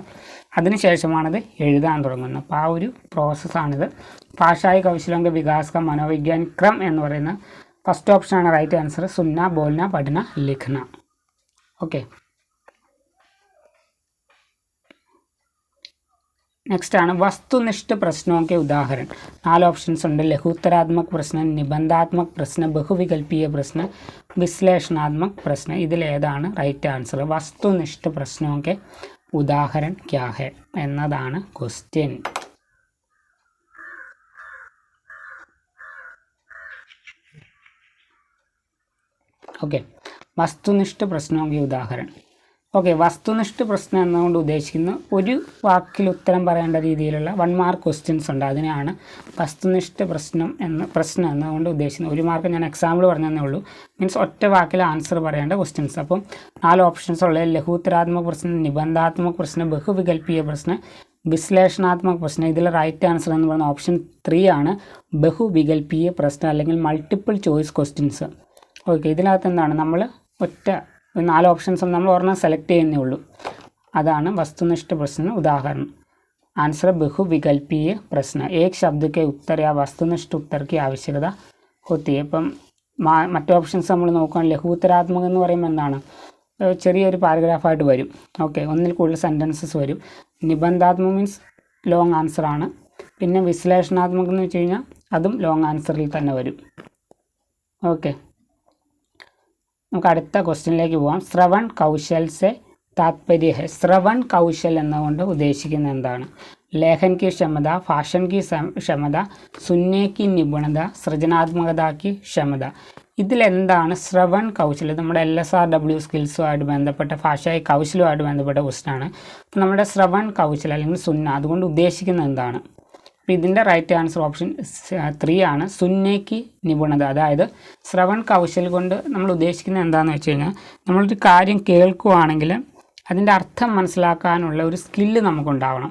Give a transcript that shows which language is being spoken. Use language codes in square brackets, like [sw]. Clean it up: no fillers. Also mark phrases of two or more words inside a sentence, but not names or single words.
[ml] അതിനുശേഷമാണത് എഴുതാൻ തുടങ്ങുന്നത്. അപ്പോൾ ആ ഒരു പ്രോസസ്സാണിത്. [hi] भाषाई कौशल विकास का मनोवैज्ञानिक क्रम [ml] എന്ന് പറയുന്ന [en] first option right answer. [hi] सुनना, बोलना, पढ़ना, लिखना. ഓക്കെ, नेक्स्ट ആണ് वस्तुनिष्ठ प्रश्नों के उदाहरण. [ml] 4 ऑप्शंस ഉണ്ട്. [hi] लघुत्तरात्मक प्रश्न, निबंधात्मक प्रश्न, बहुविकल्पीय प्रश्न, विश्लेषणात्मक प्रश्न. [ml] ഇതിൽ ഏതാണ് [en] right answer? [hi] वस्तुनिष्ठ प्रश्नों के उदाहरण क्या है [ml] എന്നതാണ് ക്വസ്റ്റ്യൻ. ഓക്കെ, [hi] वस्तुनिष्ठ प्रश्नों के उदाहरण. [ml] ഓക്കെ, വസ്തുനിഷ്ഠ പ്രശ്നം എന്നുകൊണ്ട് ഉദ്ദേശിക്കുന്ന ഒരു വാക്കിൽ ഉത്തരം പറയേണ്ട രീതിയിലുള്ള 1 [en] mark questions [ml] ഉണ്ട്. അതിനെയാണ് വസ്തുനിഷ്ഠ പ്രശ്നം എന്നുകൊണ്ട് ഉദ്ദേശിക്കുന്നത്. 1 മാർക്ക് ഞാൻ എക്സാമ്പിൾ പറഞ്ഞതേ ഉള്ളൂ. മീൻസ് ഒറ്റ വാക്കിൽ ആൻസർ പറയേണ്ട ക്വസ്റ്റ്യൻസ്. അപ്പം 4 ഓപ്ഷൻസ് ഉള്ളത് ലഘുത്തരാത്മക പ്രശ്നം, നിബന്ധാത്മക പ്രശ്നം, ബഹുവികൽപ്പീയ പ്രശ്നം, വിശ്ലേഷണാത്മക പ്രശ്നം. ഇതിൽ [en] right answer [ml] എന്ന് പറയുന്ന ഓപ്ഷൻ 3 ആണ്. ബഹുവികൽപ്പീയ പ്രശ്നം അല്ലെങ്കിൽ [en] multiple choice questions. [ml] ഓക്കെ, ഇതിനകത്ത് എന്താണ് നമ്മൾ ഒറ്റ 4 ഓപ്ഷൻസ് നമ്മൾ ഒരെണ്ണം സെലക്ട് ചെയ്യുന്നേ ഉള്ളൂ. [hi] അതാണ് വസ്തുനിഷ്ठ प्रश्न उदाहरण. आंसर बहुविकल्पीय प्रश्न. एक शब्द के उत्तर या वस्तुनिष्ठ उत्तर की आवश्यकता होती है. [ml] ഇപ്പം മറ്റു ഓപ്ഷൻസ് നമ്മൾ നോക്കുകയാണെങ്കിൽ ലഘുത്തരാത്മകം എന്ന് പറയുമ്പോൾ എന്താണ്, ചെറിയൊരു പാരഗ്രാഫായിട്ട് വരും. ഓക്കെ, ഒന്നിൽ കൂടുതൽ സെൻറ്റൻസസ് വരും. നിബന്ധാത്മകം മീൻസ് [en] long answer [ml] ആണ്. പിന്നെ വിശ്ലേഷണാത്മകം എന്ന് വെച്ച് കഴിഞ്ഞാൽ അതും ലോങ് ആൻസറിൽ തന്നെ വരും. ഓക്കെ, നമുക്ക് അടുത്ത ക്വസ്റ്റ്യനിലേക്ക് പോകാം. [hi] श्रवण कौशल से तात्पर्य है. श्रवण कौशल [ml] എന്നുകൊണ്ട് ഉദ്ദേശിക്കുന്നത് എന്താണ്? [hi] ലേഖൻ की क्षमता, भाषण की क्षमता, सुनने की निपुणता, സൃജനാത്മകത की क्षमता. [ml] ഇതിലെന്താണ് [hi] श्रवण कौशल? [ml] നമ്മുടെ LSRW സ്കിൽസുമായിട്ട് ബന്ധപ്പെട്ട ഭാഷായി കൗശലവുമായിട്ട് ബന്ധപ്പെട്ട ക്വസ്റ്റ്യനാണ്. അപ്പോൾ നമ്മുടെ [hi] श्रवण कौशल [ml] അല്ലെങ്കിൽ സുന്ന അതുകൊണ്ട് ഉദ്ദേശിക്കുന്നത് എന്താണ്? അപ്പോൾ ഇതിൻ്റെ [en] right answer [ml] ഓപ്ഷൻ 3 ആണ്. [hi] सुनने की निपुणता. [ml] അതായത് [hi] श्रवण कौशल [ml] കൊണ്ട് നമ്മൾ ഉദ്ദേശിക്കുന്നത് എന്താണെന്ന് വെച്ച് കഴിഞ്ഞാൽ നമ്മളൊരു കാര്യം കേൾക്കുകയാണെങ്കിൽ അതിൻ്റെ അർത്ഥം മനസ്സിലാക്കാനുള്ള ഒരു സ്കില്ല് നമുക്കുണ്ടാവണം.